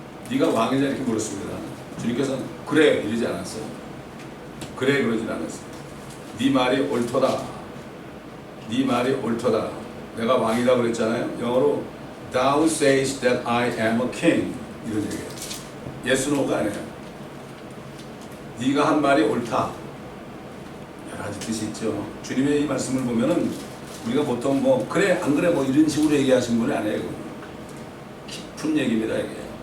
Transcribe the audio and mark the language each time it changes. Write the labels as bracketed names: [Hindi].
[Korean] 네가 왕이냐 이렇게 물었습니다. 주님께서는 그래 이러지 않았어요. 그래 그러진 않았어요. 네 말이 옳도다. 네 말이 옳도다. 내가 왕이다 그랬잖아요. 영어로 [English] Thou sayest that I am a king [Korean] 이런 얘기예요. Yes, no가 아니에요. 네가 한 말이 옳다. 여러 가지 뜻이 있죠. 주님의 이 말씀을 보면은 우리가 보통 뭐 그래 안 그래 뭐 이런 식으로 얘기하신 분이 아니에요. 깊은 얘기입니다 이게.